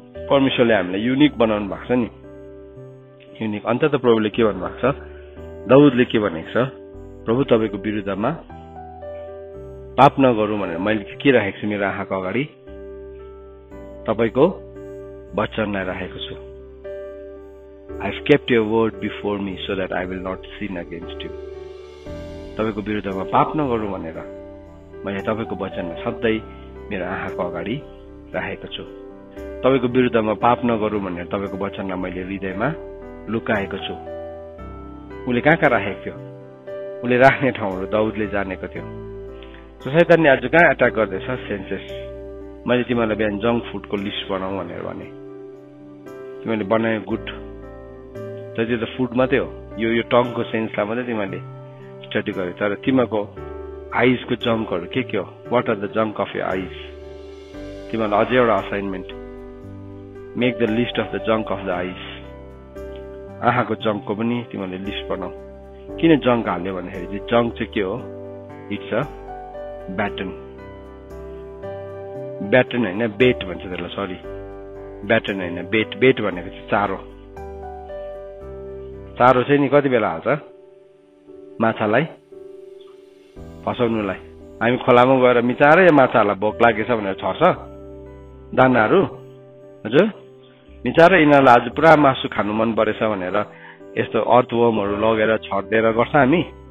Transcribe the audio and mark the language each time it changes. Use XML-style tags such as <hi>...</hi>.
<ne>परमेश्वरले हामीलाई युनिक बनाउनु भएको छ नि, युनिक। अन्त त प्रभुले के भन्नुभएको छ, दाउदले के भनेको छ, प्रभु तपाईको विरुद्धमा पाप नगरौँ भनेर मैले के राखेको छु मेरो आँखाको अगाडि, तपाईको वचनलाई राखेको छु।</ne> <en>I've kept your word before me so that I will not sin against you.</en> <ne>तपाईको विरुद्धमा पाप नगरौँ भनेर मैले तपाईको वचनलाई सधैँ मेरो आँखाको अगाडि राखेको छु। तपाईको विरुद्धमा पाप नगरौँ भनेर तपाईको वचनलाई मैले हृदयमा लुकाएको छु। उले कहाँ राखेको थियो, उले राख्ने ठाउँहरू दाउदले जानेको थियो। शैतानले आज कहाँ अट्याक गर्दैछ, सेन्सेस। मैले तिमीलाई बिहान जङ्क फुडको लिस्ट बनाऊ भनेर भने, तिमीले बनायो गुड, तर त्यो त फुड मात्रै हो, यो टङको सेन्सलाई मात्रै तिमीले स्टडी गर्यो। तर तिमीको आइजको जङ्कहरू के हो,</ne> <en>What are the junk of your eyes.</en> <ne>तिमीलाई अझै एउटा assignment,</ne> <en>Make the list of the junk of the eyes.</en> <ne>आँखाको जङ्कको पनि तिमीले लिस्ट बनाऊ। किन जङ्क हाल्यो भन्दाखेरि चाहिँ जङ्क चाहिँ के हो,</ne> <en>It's a baton.</en> <ne>ब्याटन होइन बेट भन्छ त्यसलाई, सरी ब्याटन होइन बेट। बेट भनेको चाहिँ चारो। चारो चाहिँ नि कति बेला हाल्छ, माछालाई फसाउनुलाई। हामी खोलामा गएर मिचाएर या माछाहरूलाई भोक लागेछ भनेर छर्छ दानाहरू, हजुर मिचाएर यिनीहरूलाई आज पुरा मासु खानु मन परेछ भनेर यस्तो अर्थवर्महरू लगेर छरिदिएर गर्छ हामी।</ne>